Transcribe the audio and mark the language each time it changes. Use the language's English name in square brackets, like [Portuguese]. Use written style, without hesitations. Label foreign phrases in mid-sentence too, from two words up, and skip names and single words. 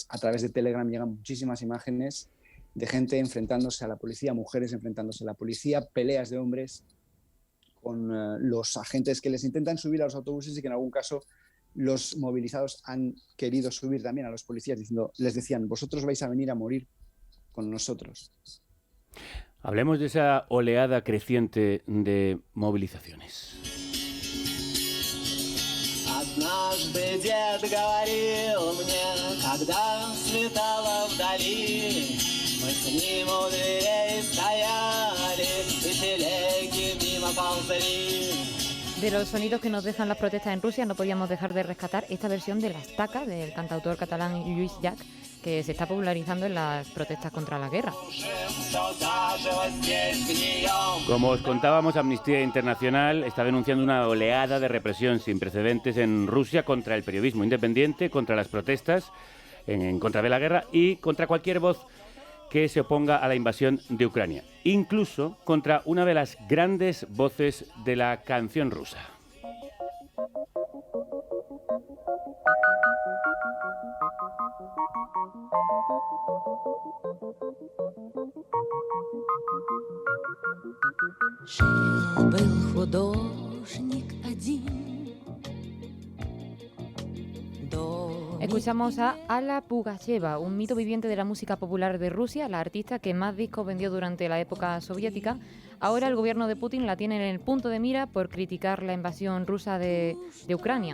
[Spanish] A través de Telegram llegan muchísimas imágenes de gente enfrentándose a la policía, mujeres enfrentándose a la policía, peleas de hombres con los agentes que les intentan subir a los autobuses y que en algún caso los movilizados han querido subir también a los policías les decían, vosotros vais a venir a morir con nosotros. Hablemos de esa oleada creciente de movilizaciones. [Russian] Однажды дед говорил мне, когда светало вдали, мы с ним у дверей стояли, и телеги мимо ползали. [Spanish] De los sonidos que nos dejan las protestas en Rusia, no podíamos dejar de rescatar esta versión de La Estaca del cantautor catalán Lluís Llach, que se está popularizando en las protestas contra la guerra. Como os contábamos, Amnistía Internacional está denunciando una oleada de represión sin precedentes en Rusia contra el periodismo independiente, contra las protestas, en contra de la guerra y contra cualquier voz que se oponga a la invasión de Ucrania, incluso contra una de las grandes voces de la canción rusa. [Russian] Жил-был художник один. [Spanish] Escuchamos a Alla Pugacheva, un mito viviente de la música popular de Rusia, la artista que más discos vendió durante la época soviética. Ahora el gobierno de Putin la tiene en el punto de mira por criticar la invasión rusa de Ucrania.